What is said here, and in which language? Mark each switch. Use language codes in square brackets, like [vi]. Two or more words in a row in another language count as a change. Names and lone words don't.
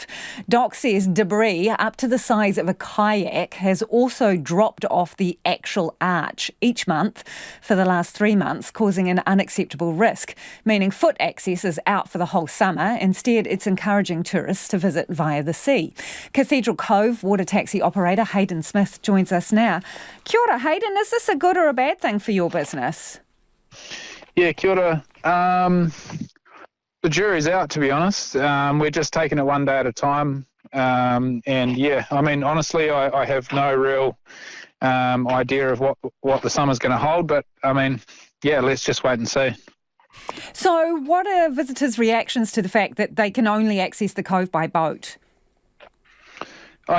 [en] DOC says debris up to the size of a kayak has also dropped off the actual arch each month for the last 3 months, causing an unacceptable risk, meaning foot access is out for the whole summer. Instead, it's encouraging tourists to visit via the sea. Cathedral Cove water taxi operator Hayden Smith joins us now. [mi] Kia ora, Hayden. [en] Is this a good or a bad thing for your business? Yeah, [mi] kia ora. [en] The jury's out, to be honest. We're just taking it one day at a time. And yeah, I mean, honestly, I have no real idea of what the summer's going to hold. But I mean, yeah, let's just wait and see. So what are visitors' reactions to the fact that they can only access the cove by boat?